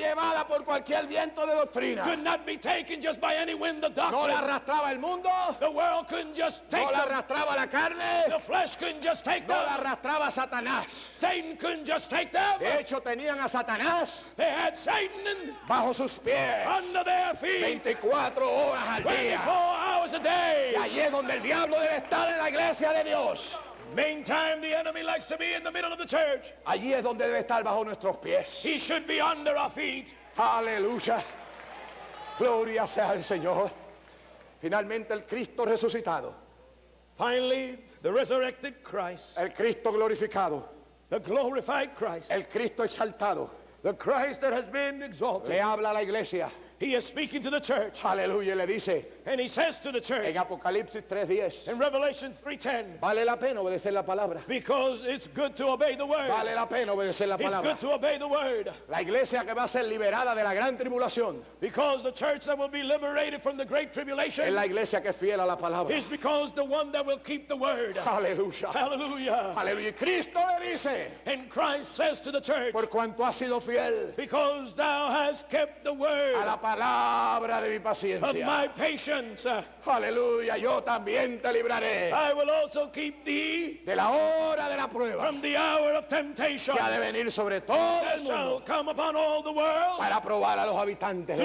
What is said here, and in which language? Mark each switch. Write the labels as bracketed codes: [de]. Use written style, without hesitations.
[es] llevada por cualquier viento de doctrina. [en] could not be taken just by any wind of [es] No la [en] doctrine. [es] arrastraba el mundo, [en] The world couldn't just take [es] no la [en] them. [es] arrastraba la carne, [en] The flesh couldn't just take [es] no la [en] them. [es] arrastraba Satanás. [en] Satan couldn't just take them. [es] De hecho, tenían a Satanás [en] They had Satan [es] bajo sus pies [en] under their feet [es] 24 horas al [en] 24 [es] día. [en] hours a [es] Y [en] day. [es] allí es donde el diablo debe estar en la iglesia de Dios. [en] Meantime, the enemy likes to be in the middle of the church. [es] Allí es donde debe estar bajo nuestros pies. [en] He should be under our feet. [es] Aleluya. Gloria sea al Señor. Finalmente el Cristo resucitado, [en] Finally, the resurrected Christ, [es] el Cristo glorificado, [en] the glorified Christ, [es] el Cristo exaltado, [en] the Christ that has been exalted. [es] le habla a la iglesia. [en] He is speaking to the church, [es] Aleluya. Y le dice [en] and he says to the church [es] en Apocalipsis 3:10, [en] in Revelation 3:10, [es] vale la pena obedecer la palabra. [en] because it's good to obey the word. [es] Vale la pena obedecer la [en] It's [es] palabra. [en] good to obey the word, [es] La iglesia que va a ser liberada de la gran tribulación [en] because the church that will be liberated from the great [es] es [en] tribulation [es] la iglesia que es fiel a la palabra. [en] is because the one that will keep the word. [es] Aleluya. [en] Hallelujah. [es] Aleluya. Y Cristo le dice, [en] And Christ says to the church, [es] por cuanto has sido fiel [en] because thou hast kept the word [es] a la palabra de mi [en] of [es] paciencia. [en] my patience, [es] Aleluya. Yo también te libraré [en] I will also keep thee [es] de la hora de la prueba [en] from the hour of temptation [es] que ha de venir sobre todo [en] that [es] el [en] shall [es] mundo [en] come upon all the world [es] para probar a los habitantes de